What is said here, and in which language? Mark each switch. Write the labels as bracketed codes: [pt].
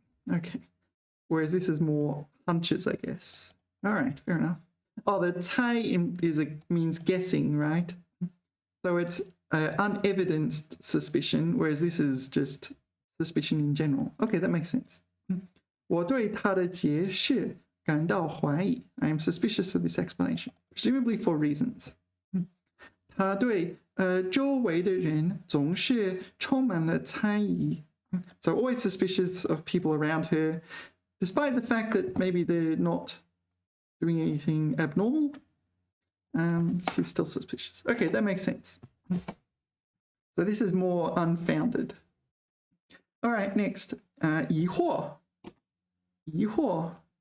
[en] Okay, whereas this is more hunches, I guess. All right, fair enough. Oh, the 猜 means guessing, right? So it's unevidenced suspicion, whereas this is just suspicion in general. Okay, that makes sense. [zh] 我对他的解释感到怀疑. [en] I am suspicious of this explanation, presumably for reasons. [zh] 他对周围的人总是充满了猜疑. [en] So always suspicious of people around her, despite the fact that maybe they're not doing anything abnormal. She's still suspicious. Okay, that makes sense. So this is more unfounded. All right, next. 疑惑.疑惑.